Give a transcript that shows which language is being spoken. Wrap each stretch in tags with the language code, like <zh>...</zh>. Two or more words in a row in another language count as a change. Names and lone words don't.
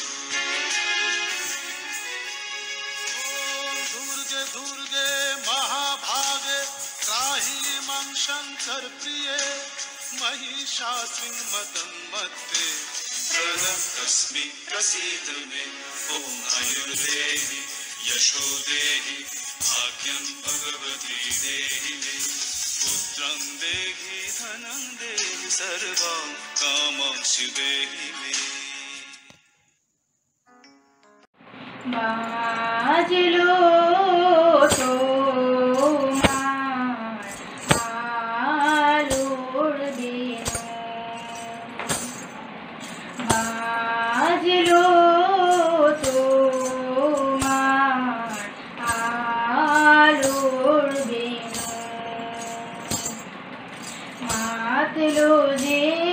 <sa>दुर्गे दुर्गे महाभागे त्राहि मां शंकर प्रिये महिषासुर मदन्मत्ते प्रणतस्मि प्रसीद मे ॐ आयुर्देहि यशो देहि भाग्यं भगवती देहि मे पुत्रं देहि धनं देहि सर्वां कामांश देहि मे</sa> <bn>बाजलो তোমার আলোর বেনু বাজলো তোমার আলোর বেনু মাতলো যে</bn>